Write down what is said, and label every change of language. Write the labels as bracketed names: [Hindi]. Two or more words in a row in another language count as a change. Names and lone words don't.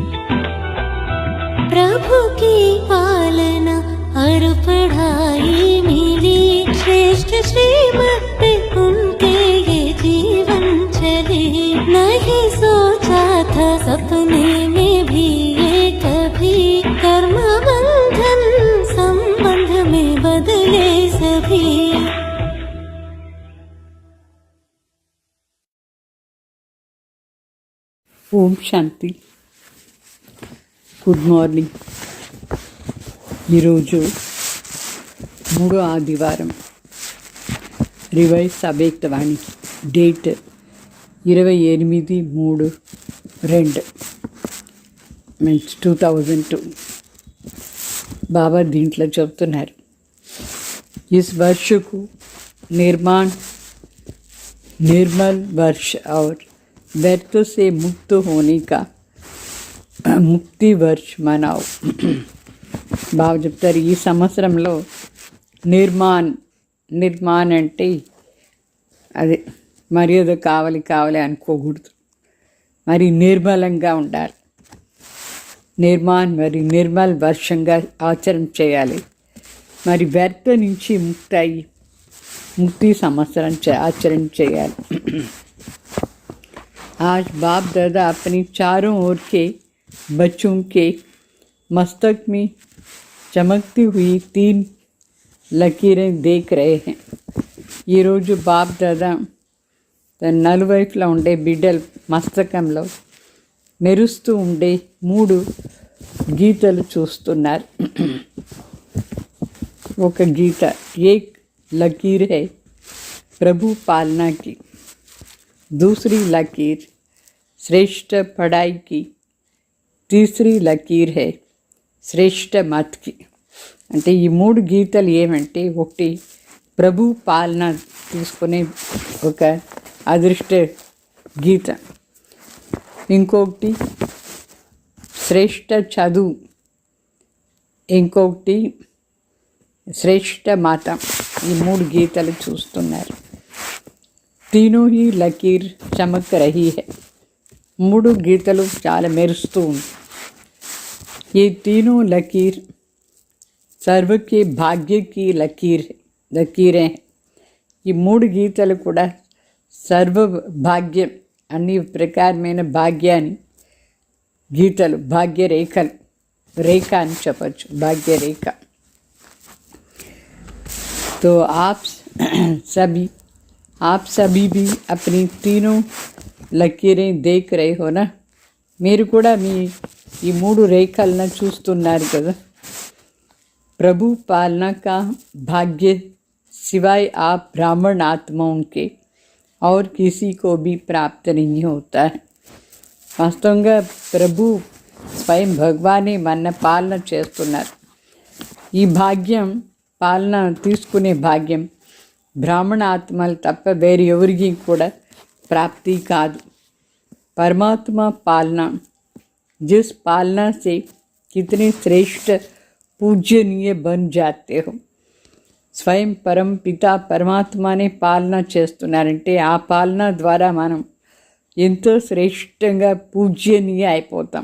[Hindi] प्रभु की पालना और पढ़ाई मिली श्रेष्ठ श्रीमत पे उनके ये जीवन चले। नहीं सोचा था सपने में भी ये कभी कर्म बंधन संबंध में बदले सभी। [Telugu] ఓం శాంతి. గుడ్ మార్నింగ్. ఈరోజు 3వ ఆదివారం రివైజ్ అవ్యక్తవాణి డేట్ 28/3/2 మీన్స్ 2002. బాబా దీంట్లో చెప్తున్నారు, [Hindi] इस वर्ष को निर्मल वर्ष और व्यर्थ से मुक्त होने का मुक्ति वर्ष मनाओ. [Telugu] బాగా చెప్తారు, ఈ సంవత్సరంలో నిర్మాణ్ అంటే అదే మర్యాద కావాలి అనుకోకూడదు, మరి నిర్మలంగా ఉండాలి. మరి నిర్మల్ వర్షంగా ఆచరణ చేయాలి. మరి వ్యర్థ నుంచి ముక్తి సంవత్సరం ఆచరణ చేయాలి. [Hindi] आज बाप दादा अपनी चारों ओर के बच्चों के मस्तक में चमकती हुई 3 లకీరేं देख रहे हैं. [Telugu] ఈరోజు బాప్ దాదా తన నలువైపులా ఉండే బిడ్డల మస్తకంలో మెరుస్తూ ఉండే 3 గీతలు చూస్తున్నారు. ఒక గీత [Hindi] एक लकीर है प्रभु पालना की, दूसरी लकीर श्रेष्ठ पढ़ाई की, तीसरी लकीर है श्रेष्ठ मत की. [Telugu] అంటే ఈ 3 గీతలు ఏమంటే, ఒకటి ప్రభు పాలన తీసుకునే ఒక అదృష్ట గీత, ఇంకొకటి శ్రేష్ఠ చదువు, ఇంకొకటి శ్రేష్ఠ మతం. ఈ 3 గీతలు చూస్తున్నారు. [Hindi] तीनों ही लकीर चमक रही है. [Telugu] 3 గీతలు చాలా మెరుస్తూ ఉంది. [Hindi] ये तीनों लकीर सर्व के भाग्य की लकीरें हैं. [Telugu] ఈ 3 గీతలు కూడా సర్వ భాగ్యం, అన్ని ప్రకారమైన భాగ్యాన్ని గీతలు, భాగ్యరేఖలు, రేఖ అని చెప్పచ్చు, భాగ్యరేఖ. [Hindi] तो आप सभी भी अपनी तीनों లకీరేं देख रहे हो ना. [Telugu] మీరు కూడా మీ ఈ 3 రేఖలను చూస్తున్నారు కదా. [Hindi] प्रभु पालना का भाग्य सिवाय आप ब्राह्मण आत्माओं के और किसी को भी प्राप्त नहीं होता है. [Telugu] వాస్తవంగా ప్రభు స్వయం భగవానే మన పాలన చేస్తున్నారు. ఈ భాగ్యం, పాలన తీసుకునే భాగ్యం బ్రాహ్మణ ఆత్మలు తప్ప వేరే ఎవరికి కూడా ప్రాప్తి కాదు. [Hindi] परमात्मा पालना, जिस पालना से कितने श्रेष्ठ पूजनीय बन जाते हो. [Telugu] స్వయం పరం పిత పరమాత్మనే పాలన చేస్తున్నారంటే ఆ పాలన ద్వారా మనం ఎంతో శ్రేష్టంగా పూజ్యనీయ అయిపోతాం.